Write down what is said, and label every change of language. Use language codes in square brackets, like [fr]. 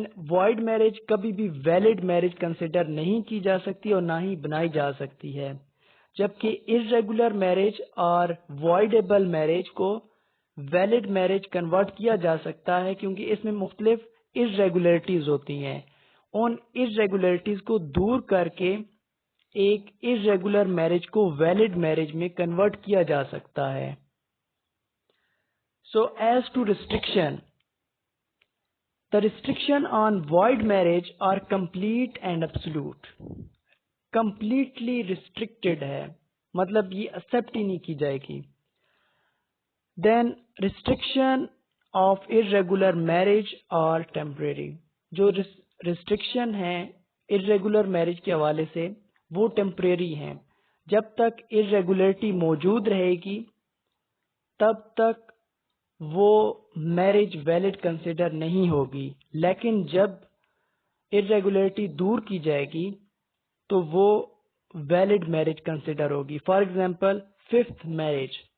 [ur] Wide marriage کبھی بھی valid marriage consider نہیں کی جا سکتی اور نہ ہی بنائی جا سکتی ہے، جبکہ irregular میرج اور وائڈیبل میرج کو ویلڈ میرج کنورٹ کیا جا سکتا ہے کیونکہ اس میں مختلف irregularities ہوتی ہیں، ان irregularities کو دور کر کے ایک irregular میرج کو ویلڈ میرج میں کنورٹ کیا جا سکتا ہے۔ [en] So as to restriction, the restriction on void marriage are complete and absolute. [ur] Completely restricted ہے، مطلب یہ accept ہی نہیں کی جائے گی۔ [en] Then restriction of irregular marriage are temporary. [ur] جو restriction ہیں irregular marriage کے حوالے سے وہ temporary ہیں، جب تک irregularity موجود رہے گی تب تک وہ میرج ویلڈ کنسیڈر نہیں ہوگی، لیکن جب irregularity دور کی جائے گی تو وہ ویلڈ میرج کنسیڈر ہوگی۔ [en] for example fifth marriage,